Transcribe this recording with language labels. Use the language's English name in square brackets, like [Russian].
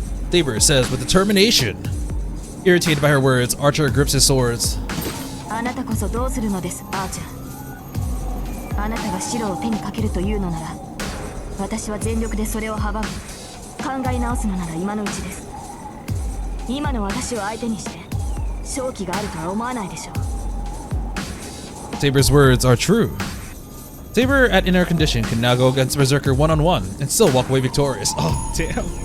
[English] Saber says with determination. Irritated by her words, Archer grips his swords. [Japanese] あなたこそどうするのです、アーチャー。あなたが白を手にかけるというのなら、私は全力でそれを阻む。考え直すのなら今のうちです。今の私を相手にして勝機があるとは思わないでしょう。 [English] Saber's words are true. Saber, at inner condition, can now go against Berserker one-on-one and still walk away victorious. Oh, damn.